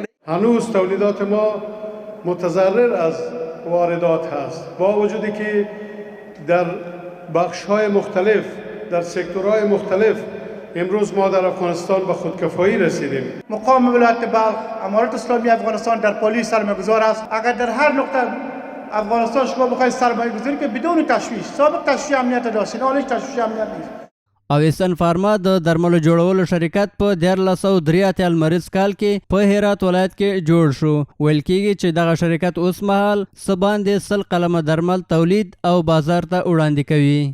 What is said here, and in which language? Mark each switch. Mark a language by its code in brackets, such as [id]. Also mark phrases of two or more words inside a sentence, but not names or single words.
[fa] هنوز تولیدات ما متضرر از واردات هست، با وجودی که در بخش‌های مختلف، در سکتورهای مختلف امروز ما در افغانستان به خودکفایی رسیدیم. مقام ولایت بلخ امارت اسلامی افغانستان در پالی سرمایه‌گذار است. اگر در هر نقطه افغانستان شما بخواید سرمایه‌گذاری که بدون تشویش، سابق تشویش امنیت داشتین، حالا تشویش امنیت نیست. [ps] اویسن فارما د درملو جوړولو شرکت په 1483 لمریز کال کې په هرات ولایت کې جوړ شو. ویل کېږي چې دغه شرکت اوس مهال څه باندې 100 قلمه درمل تولید او بازار ته وړاندې کوي.